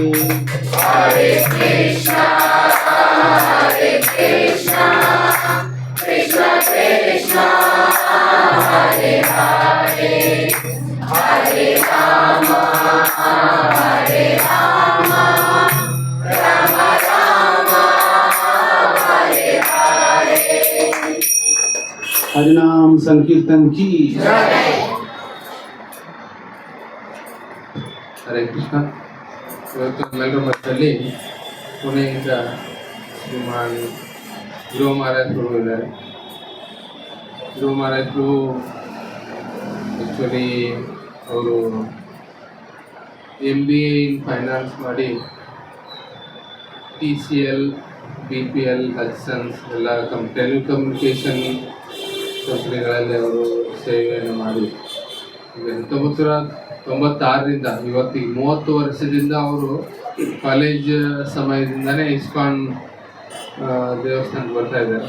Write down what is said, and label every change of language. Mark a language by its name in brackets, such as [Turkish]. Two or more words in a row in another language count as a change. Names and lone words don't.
[Sanskrit] हरे कृष्णा कृष्ण कृष्ण हरे हरे हरे राम राम राम हरे हरे [Hindi] हरिनाम संकीर्तन की [Kannada] ಹರೇ ಕೃಷ್ಣ. ಇವತ್ತು ನಮ್ಮೆಲ್ಲರ ಮಧ್ಯದಲ್ಲಿ ಪುಣೆಯಿಂದ ಶ್ರೀಮಾನ್ ಧ್ರುವ ಮಹಾರಾಜರು ಇದ್ದಾರೆ. ಧ್ರುವ ಮಹಾರಾಜರು ಆ್ಯಕ್ಚುಲಿ ಅವರು [English] MBA in finance [Kannada] ಮಾಡಿ TCL, BPL, ಹಚ್ಸನ್ಸ್ ಎಲ್ಲ ಟೆಲಿಕಮ್ಯುನಿಕೇಷನ್ ಕಂಪ್ನಿಗಳಲ್ಲಿ ಅವರು ಸೇವೆಯನ್ನು ಮಾಡಿ ಈಗ 1996ರಿಂದ ಇವತ್ತಿಗೆ 30 ವರ್ಷದಿಂದ ಅವರು ಕಾಲೇಜ್ ಸಮಯದಿಂದನೇ ಇಸ್ಕಾನ್ ದೇವಸ್ಥಾನಕ್ಕೆ ಬರ್ತಾ ಇದ್ದಾರೆ.